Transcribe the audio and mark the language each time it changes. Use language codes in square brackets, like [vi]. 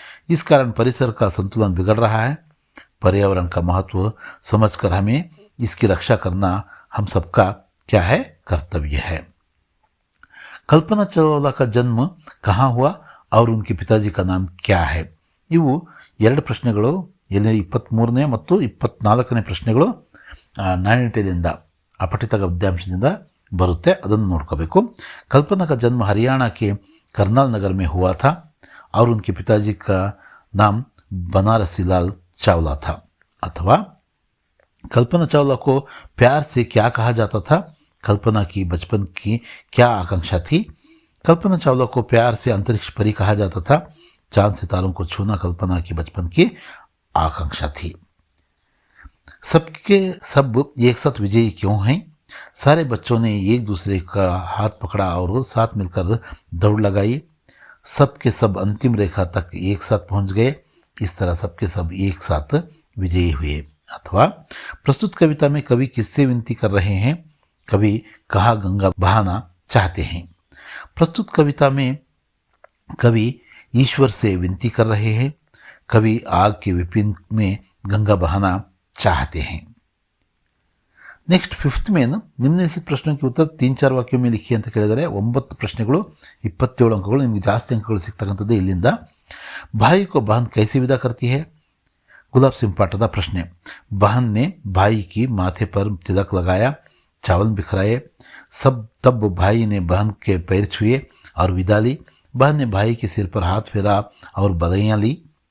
[hi] इस कारण परिसर का संतुलन बिगड़ रहा है. पर्यावरण का महत्व समझकर हमें इसकी रक्षा करना हम सबका क्या है? कर्तव्य है. कल्पना चावला का जन्म कहाँ हुआ और उनके पिताजी का नाम क्या है? [kn] ಇವು 2 ಪ್ರಶ್ನೆಗಳು. ಇಲ್ಲಿ 23ನೇ ಮತ್ತು 24ನೇ ಪ್ರಶ್ನೆಗಳು ನಾಣ್ಯತೆಯಿಂದ अपठित गद्यांशದಿಂದ ಬರುತ್ತೆ, ಅದನ್ನು ನೋಡ್ಕೋಬೇಕು. [hi] कल्पना का जन्म हरियाणा के करनाल नगर में हुआ था और उनके पिताजी का नाम बनारसी लाल चावला था। अथवा कल्पना चावला को प्यार से क्या कहा जाता था? कल्पना की बचपन की क्या आकांक्षा थी? कल्पना चावला को प्यार से अंतरिक्ष परी कहा जाता था। चांद सितारों को छूना कल्पना की बचपन की आकांक्षा थी। सबके सब एक साथ विजयी क्यों हैं? सारे बच्चों ने एक दूसरे का हाथ पकड़ा और साथ मिलकर दौड़ लगाई। सबके सब अंतिम रेखा तक एक साथ पहुंच गए। इस तरह सबके सब एक साथ विजयी हुए। अथवा प्रस्तुत कविता में कवि किससे विनती कर रहे हैं? कवि कहाँ गंगा बहाना चाहते हैं? प्रस्तुत कविता में कवि ईश्वर से विनती कर रहे हैं। कवि आग के विपिन में गंगा बहाना चाहते हैं। [kn] ನೆಕ್ಸ್ಟ್ ಫಿಫ್ತ್ ಮೇನ್ ನಿಮ್ನಲಿಖಿತ ಪ್ರಶ್ನೆಗೆ ಉತ್ತರ 3-4 ವಾಕ್ಯ ಲಿಖಿ ಅಂತ ಕೇಳಿದರೆ 9 ಪ್ರಶ್ನೆಗಳು 27 ಅಂಕಗಳು. ನಿಮಗೆ ಜಾಸ್ತಿ ಅಂಕಗಳು ಸಿಗ್ತಕ್ಕಂಥದ್ದು ಇಲ್ಲಿಂದ. [hi] भाई को बहन कैसे विदा करती है? गुलाब सिंह पाठक प्रश्न. बहन ने भाई की माथे पर तिलक लगाया, चावल बिखराए. तब भाई ने बहन के पैर छुए और विदा ली. बहन ने भाई के सिर पर हाथ फेरा और बधाइयाँ ली.